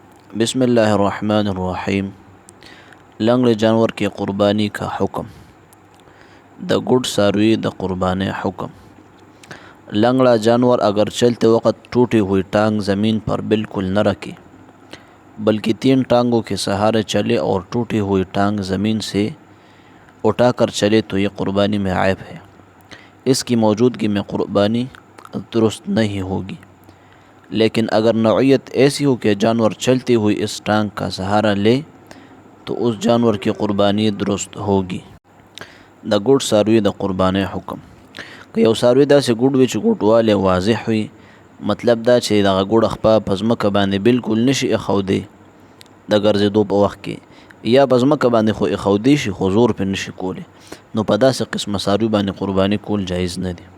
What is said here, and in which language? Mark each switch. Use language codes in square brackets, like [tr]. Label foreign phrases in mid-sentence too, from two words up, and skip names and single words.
[ar] بسم الله الرحمن الرحیم. [ps] لنګړي جانور کې [ur] قربانی کا حکم. [ps] د ګډ څاروي د قربانی حکم. [ur] لنگڑا جانور اگر چلتے وقت ٹوٹی ہوئی ٹانگ زمین پر بالکل نہ رکھے بلکہ 3 ٹانگوں کے سہارے چلے اور ٹوٹی ہوئی ٹانگ زمین سے اٹھا کر چلے تو یہ قربانی میں عیب ہے. اس کی موجودگی میں قربانی درست نہیں ہوگی. لیکن اگر نوعیت ایسی ہو کہ جانور چلتی ہوئی اس ٹانگ کا سہارا لے تو اس جانور کی قربانی درست ہوگی. [ps] د ګډ څاروي د قربانی حکم. که یو څاروي داسې ګډ وي چې ګډوالی واضح وي، مطلب دا چې دغه ګډه خپه په ځمکه باندې بالکل نشي ایښودی د ګرځېدو په وخت کې، یا په ځمکه باندې خو ایښودی شي خو زور پرې نشي کولی، نو په داسې قسمه څاروي باندې قربانی کول جایز نه دي.